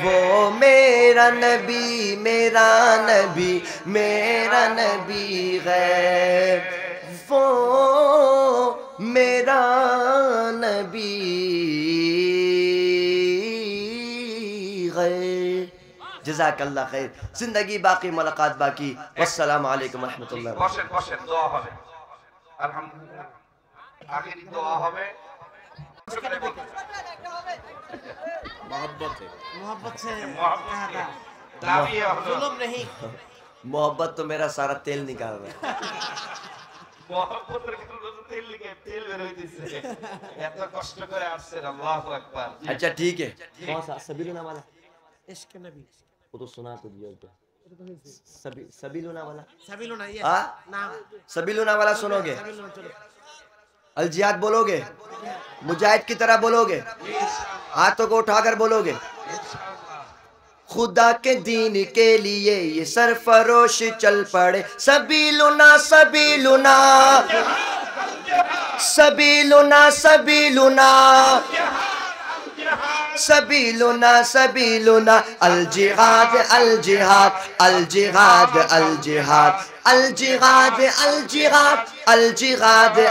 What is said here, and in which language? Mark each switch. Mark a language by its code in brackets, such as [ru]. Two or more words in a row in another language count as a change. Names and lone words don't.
[ur] وہ میرا نبی، میرا نبی، میرا نبی ہے، وہ میرا نبی ہے۔ [ar] جزاک اللہ خیر، [ur] زندگی باقی ملاقات باقی، [ar] والسلام علیکم ورحمۃ اللہ وبرکاتہ۔ [bn] বসেন বসেন দোয়া হবে আলহামদুলিল্লাহ আখেরি দোয়া হবে [ur] محبت سے محبت سے. [bn] দাবি হলো [ur] ظلم نہیں. محبت تو میرا سارا تیل نکال رہا ہے۔ [bn] মহব্বতের কারণে তো তেল বের হয়ে দিচ্ছে এত কষ্ট করে আসছেন [ar] الله أكبر [ur] اچھا ٹھیک ہے، کون سا سبیلونا والا؟ عشق نبی وہ تو سنا تو دیا کیا، سبیلونا والا؟ سبیلونا یہ ہاں نام سبیلونا والا سنو گے؟ سبیلونا چلو الجہاد بولو گے؟ مجاہد کی طرح بولو گے؟ ہاتھوں کو اٹھا کر بولو گے؟ خدا کے دین کے لیے یہ سرفروش چل پڑے، [ar] سبیلونا سبیلونا سبیلونا سبیلونا سبیلونا سبیلونا الجہاد الجہاد [ur] الجہاد الجہاد الجہاد الجہاد الجہاد